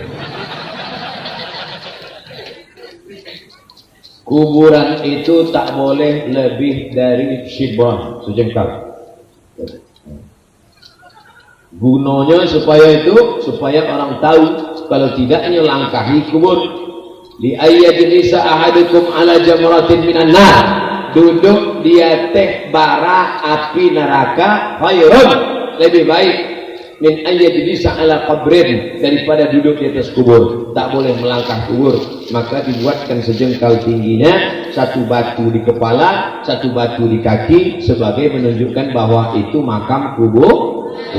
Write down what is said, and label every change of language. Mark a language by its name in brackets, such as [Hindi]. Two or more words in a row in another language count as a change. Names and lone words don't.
[Indonesian] Kuburan itu tak boleh lebih dari shibran, sejengkal. Gunanya supaya orang tahu, kalau tidak langkahi kubur. [Arabic] لأن يجلس أحدكم على جمرة من النار, [Indonesian] duduk dia teh bara api neraka, khairun, lebih baik [Arabic] من أن يجلس على قبر, [Indonesian] daripada duduk di atas kubur. Tak boleh melangkah kubur, maka dibuatkan sejengkal tingginya, 1 batu di kepala, 1 batu di kaki, sebagai menunjukkan bahwa itu makam kuburan.